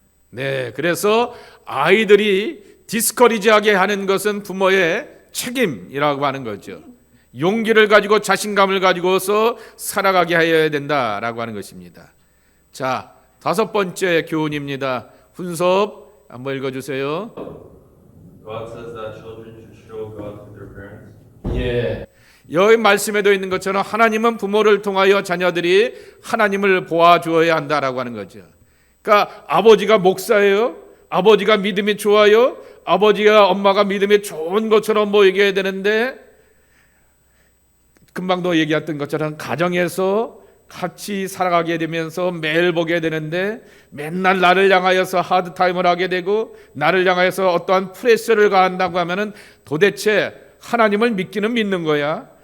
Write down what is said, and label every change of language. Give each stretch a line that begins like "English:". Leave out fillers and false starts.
Korean: 네, 그래서 아이들이 디스커리지하게 하는 것은 부모의 책임이라고 하는 거죠. 용기를 가지고 자신감을 가지고서 살아가게 하여야 된다라고 하는 것입니다. 자, 다섯 번째 교훈입니다. 훈섭 한번 읽어주세요.
English: God says that children should show God through their parents.
Korean: 예. 여기 말씀에도 있는 것처럼 하나님은 부모를 통하여 자녀들이 하나님을 보아주어야 한다라고 하는 거죠. 그러니까 아버지가 목사예요. 아버지가 믿음이 좋아요. 아버지가 엄마가 믿음이 좋은 것처럼 보이게 되는데 금방도 얘기했던 것처럼 가정에서 같이 살아가게 되면서 매일 보게 되는데 맨날 나를 향하여서 하드타임을 하게 되고 나를 향하여서 어떠한 프레셔를 가한다고 하면은 도대체 하나님을 믿기는 믿는 거야.